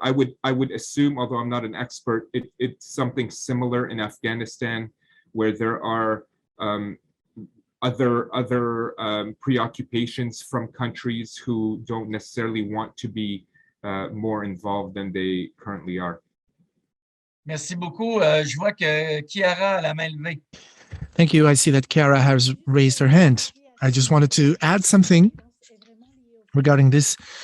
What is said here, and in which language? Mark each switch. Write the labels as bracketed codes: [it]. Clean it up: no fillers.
[en] I would assume, although I'm not an expert, it's something similar in Afghanistan, where there are other preoccupations from countries who don't necessarily want to be more involved than they currently are. [fr] Merci beaucoup. Je vois que Chiara a la main levée. [en] Thank you. I see that Chiara has raised her hand. I just wanted to add something regarding this.